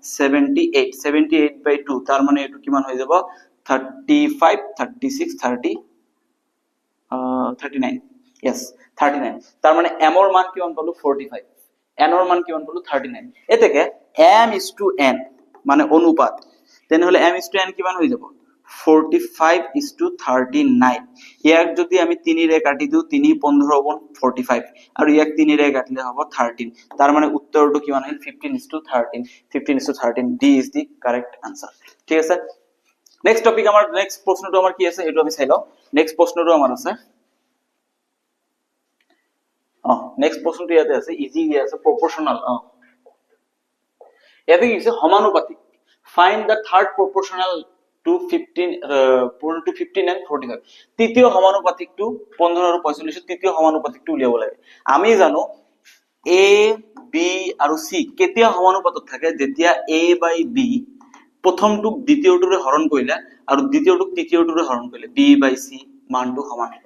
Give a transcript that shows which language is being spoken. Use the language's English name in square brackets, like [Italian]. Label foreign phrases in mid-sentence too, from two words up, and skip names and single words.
[Assamese] 78/2 তাৰ মানে এটো কিমান হৈ যাব 35 36 30 39 yes 39 তাৰ মানে m ৰ মান কিমান পালো 45 n ৰ মান কিমান পালো 39 এতেকে m:n মানে অনুপাত তেনে হলে m:n কিমান হৈ যাব 45:39 ইয়াক যদি আমি 3 ৰে কাটি দিও 3 15 হ'ব 45 আৰু ইয়াক 3 ৰে কাটিলে হ'ব 13 তাৰ মানে উত্তৰটো কিমান হ'ল 15:13 15:13 [English] d is the correct answer [Assamese] ঠিক আছে [English] next topic [Assamese] আমাৰ নেক্সট প্ৰশ্নটো আমাৰ কি আছে হেতু আমি চাই লও নেক্সট প্ৰশ্নটো আমাৰ আছে নেক্সট প্ৰশ্নটো ইয়াতে আছে ইজি আছে প্ৰপোৰ্শনাল ইয়াতে কি আছে সমানুপাতিক [English] find the third proportional to [Assamese] 15 and 45 তৃতীয় সমানুপাতিকটো 15 আৰু 45 তৃতীয় সমানুপাতিকটো উলিয়াব লাগে আমি জানো a b আৰু c কেতিয়া সমানুপাতত থাকে যেতিয়া a by b প্ৰথমটোক দ্বিতীয়টোৰে হৰণ কৰিলে আৰু দ্বিতীয়টোক তৃতীয়টোৰে হৰণ কৰিলে b by c মানটো সমান হ'ব